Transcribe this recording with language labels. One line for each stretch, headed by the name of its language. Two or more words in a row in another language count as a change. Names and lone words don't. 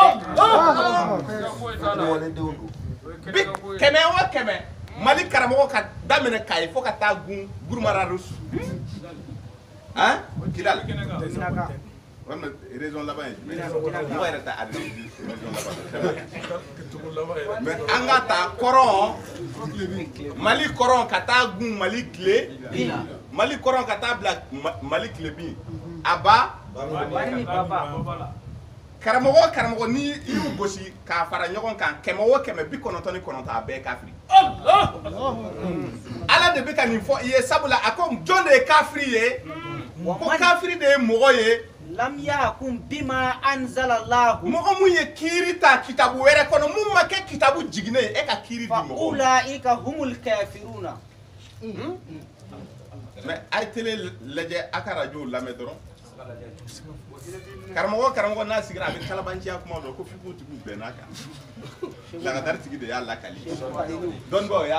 Bambara: kɛmɛ o kɛmɛ Mali karamɔgɔ ka daminɛ Kayi fo ka taa gun Gurumararusu Kidal walima région laban ye mɔgɔ yɛrɛ tɛ région laban mais an ka taa kɔrɔn Mali kɔrɔn ka taa gun Mali tile Mali kɔrɔn ka taa bila Mali tilebin a ba karamɔgɔ ni i y'u gosi k'a fara ɲɔgɔn kan 199 a bɛɛ kafiri ala de bɛ ka nin fɔ i ye sabula a ko jɔn de ye kafiri ye ko kafiri de ye mɔgɔ ye
Arabic: لم يحكم بما أنزل الله
Bambara: mɔgɔ mun ye kiiri ta kitabu wɛrɛ kɔnɔ mun ma kɛ kitabu jiginnen ye e ka kiiri di mɔgɔ
Arabic: أولئك هم الكافرون
Bambara: mais a ye télé lajɛ a ka radio lamɛn dɔrɔn karamɔgɔ n'a sigira a bɛ kalabanciya kuma dɔ ko fiko tigiw bɛnn'a kan lagadari tigi de y'a lakali dɔnnibaw y'a